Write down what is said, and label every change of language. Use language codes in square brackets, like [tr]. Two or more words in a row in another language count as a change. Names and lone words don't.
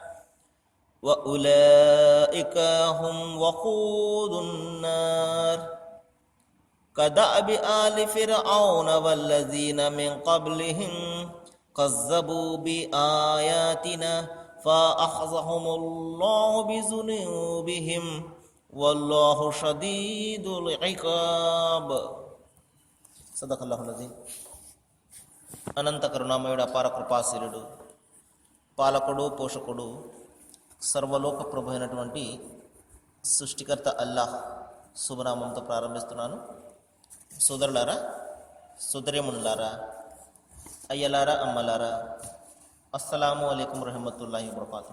[ar] وأولئك هم وقود النار كدأب آل فرعون والذين من قبلهم كذبوا بآياتنا فأخذهم الله بذنوبهم والله شديد العقاب. صدق الله العظيم. [te] అనంత కరుణామయుడు అపార కృపాశీలుడు పాలకుడు పోషకుడు సర్వలోక ప్రభు అయినటువంటి సృష్టికర్త అల్లాహ్ శుభనామంతో ప్రారంభిస్తున్నాను. సోదరులారా, సోదరీమణులారా, అయ్యలారా, అమ్మలారా, [ar] السلام عليكم ورحمة الله وبركاته.